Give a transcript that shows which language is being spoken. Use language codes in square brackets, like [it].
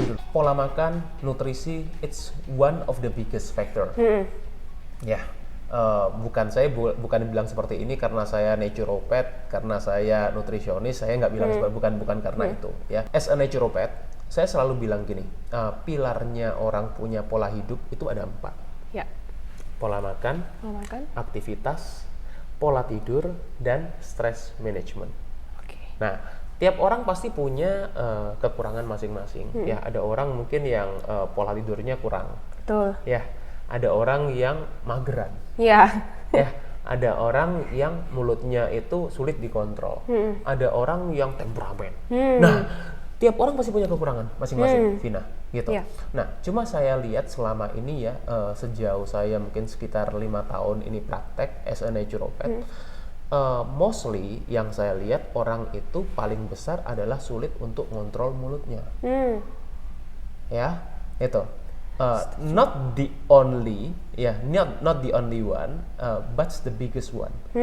[id] Pola makan, nutrisi, [en] it's one of the biggest factor. [id] Ya. Bukan bilang seperti ini karena saya naturopath, karena saya nutrisionis, saya nggak bilang bukan karena itu ya. [en] As a naturopath, [id] saya selalu bilang gini, pilarnya orang punya pola hidup itu ada 4. Ya. Pola makan, aktivitas, pola tidur, dan stress management. Nah, tiap orang pasti punya kekurangan masing-masing. Ya, ada orang mungkin yang pola tidurnya kurang. Betul. Ya, ada orang yang mageran. Iya. Ya, ada orang yang mulutnya itu sulit dikontrol. Ada orang yang temperamen. Nah, tiap orang pasti punya kekurangan masing-masing, Vina, gitu. Yeah. Nah, cuma saya lihat selama ini ya, sejauh saya mungkin sekitar 5 tahun ini praktek [en] as a naturopath, [id] mostly yang saya lihat orang itu paling besar adalah sulit untuk ngontrol mulutnya. Ya, itu. [en] Not the only, not the only one, but the biggest one.